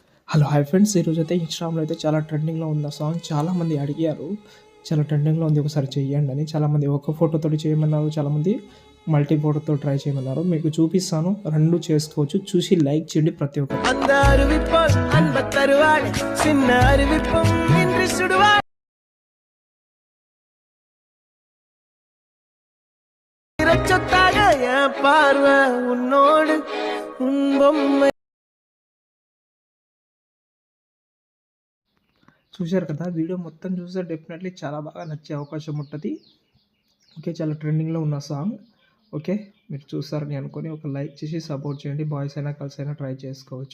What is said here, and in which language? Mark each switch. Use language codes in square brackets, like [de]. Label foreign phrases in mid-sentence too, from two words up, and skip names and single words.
[te] హలో హాయ్ ఫ్రెండ్స్, ఈరోజైతే ఇన్‌స్టాగ్రామ్‌లో అయితే చాలా ట్రెండింగ్‌లో ఉంది ఆ సాంగ్. చాలామంది అడిగారు, చాలా ట్రెండింగ్‌లో ఉంది ఒకసారి చెయ్యండి అని. చాలామంది ఒక ఫోటోతోటి చేయమన్నారు, చాలామంది మల్టీ ఫోటోతో ట్రై చేయమన్నారు. మీకు చూపిస్తాను, 2 చేసుకోవచ్చు. చూసి లైక్ చేయండి ప్రతి ఒక్కరు. [ta] அந்த அறிவிப்பால் அன்பத் தருவாள் சின்ன அறிவிப்பும் இன்றி சுடுவாள் சொத்தாக என் பார்வை உன்னோடு உன் பொம்மை. [te] చూశారు కదా, వీడియో మొత్తం చూస్తే డెఫినెట్లీ చాలా బాగా నచ్చే అవకాశం ఉంటుంది. ఓకే, చాలా ట్రెండింగ్‌లో ఉన్న సాంగ్. ఓకే, మీరు చూస్తారని అనుకొని ఒక లైక్ చేసి సపోర్ట్ చేయండి. బాయ్స్ అయినా గర్ల్స్ అయినా ట్రై చేసుకోవచ్చు.